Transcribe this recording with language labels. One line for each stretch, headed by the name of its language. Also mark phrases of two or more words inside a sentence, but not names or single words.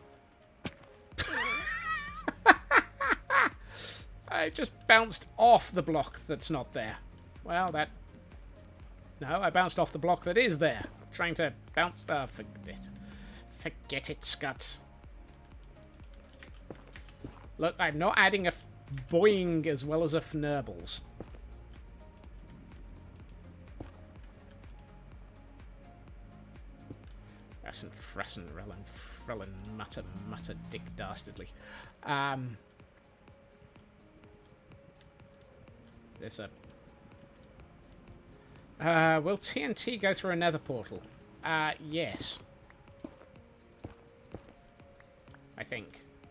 English: I just bounced off the block that's not there. Well, that... No, I bounced off the block that is there. Trying to bounce... forget it. Forget it, Scuts. Look, I'm not adding a boing as well as a fnurbles. Frassen, frassen, rellen, frellen, mutter, mutter, dick, dastardly. there's a... will TNT go through a nether portal? Yes. I think.